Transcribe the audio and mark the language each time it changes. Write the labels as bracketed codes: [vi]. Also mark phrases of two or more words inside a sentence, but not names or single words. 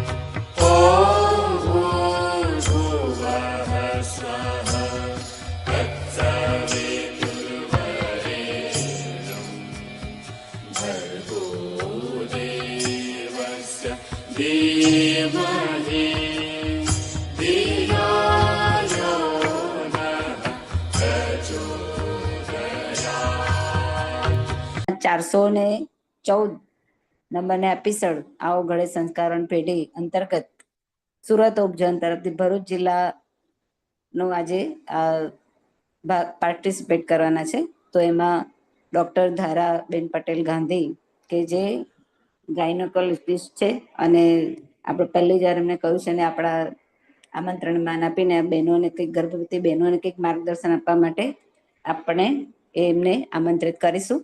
[sa] ॐ भूर्भुवः स्वः तत्सवितुर्वरेण्यं भर्गो देवस्य धीमहि धियो यो नः प्रचोदयात्। [gu] 414 નંબરના એપિસોડ આવો ઘડે સંસ્કારણ પેઢી અંતર્ગત સુરત ઉપજન તરફથી ભરૂચ જિલ્લાનું આજે પાર્ટિસિપેટ કરવાના છે. તો એમાં ડૉક્ટર ધારાબેન પટેલ ગાંધી કે જે ગાયનોકોલોજિસ્ટ છે અને આપણે પહેલી વાર એમને કહ્યું છે ને આપણા આમંત્રણ માન આપીને બહેનોને કંઈક ગર્ભવતી બહેનોને કંઈક માર્ગદર્શન આપવા માટે આપણે એમને આમંત્રિત કરીશું.